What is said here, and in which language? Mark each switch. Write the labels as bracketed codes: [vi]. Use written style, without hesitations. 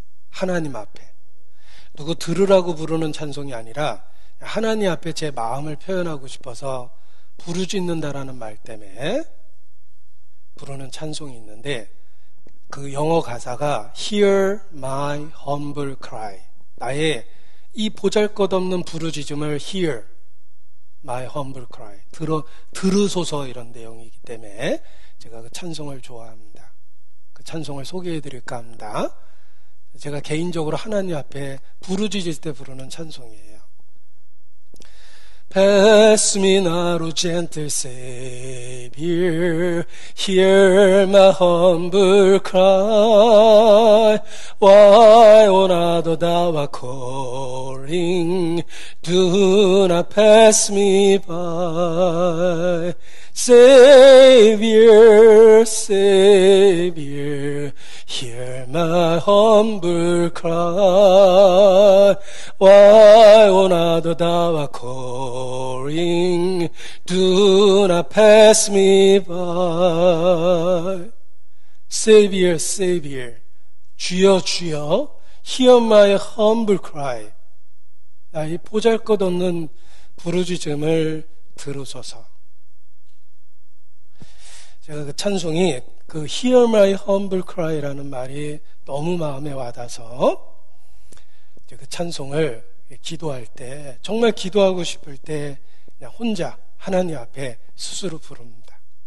[ko] 하나님 앞에 누구 들으라고 부르는 찬송이 아니라 하나님 앞에 제 마음을 표현하고 싶어서 부르짖는다라는 말 때문에 부르는 찬송이 있는데, 그 영어 가사가 [en] Hear my humble cry, [ko] 나의 이 보잘것없는 부르짖음을 Hear my humble cry, 들으소서, 이런 내용이기 때문에 제가 그 찬송을 좋아합니다. 그 찬송을 소개해 드릴까 합니다. 제가 개인적으로 하나님 앞에 부르짖을 때 부르는 찬송이에요. [en] Pass me not, O gentle Savior, hear my humble cry. Why, O not thou art calling, do not pass me by. Savior, Savior, hear my humble cry. Why, O not thou art calling, do not pass me by. Savior, Savior, [ko] 주여, 주여, [en] hear my humble cry. [ko] 나의 보잘것없는 부르짖음을 들으소서. 제가 그 찬송이 [en] Hear my humble cry [ko] 라는 말이 너무 마음에 와닿아서 그 찬송을 기도할 때, 정말 기도하고 싶을 때 그냥 혼자 하나님 앞에 스스로 부릅니다.